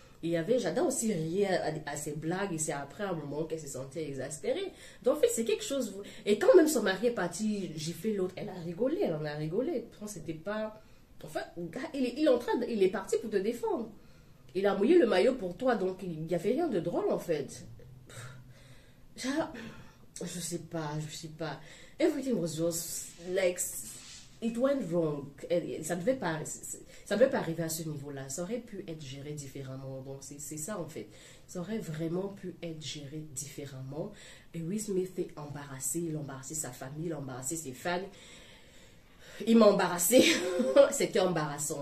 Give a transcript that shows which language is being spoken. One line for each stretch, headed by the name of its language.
French: Jada aussi riait à ses blagues et c'est après un moment qu'elle se sentait exaspérée. Donc en fait, c'est quelque chose. Et quand même son mari est parti gifler l'autre, elle en a rigolé. C'était pas. Enfin, il est parti pour te défendre. Il a mouillé le maillot pour toi, donc il n'y avait rien de drôle en fait. Je sais pas.
English: Everything was just like it went wrong.
French: Ça devait pas arriver à ce niveau-là. Ça aurait pu être géré différemment. Donc c'est ça en fait. Ça aurait vraiment pu être géré différemment. Et Will Smith est embarrassé. Il a embarrassé sa famille, il a embarrassé ses fans. Il m'a embarrassé. C'était embarrassant.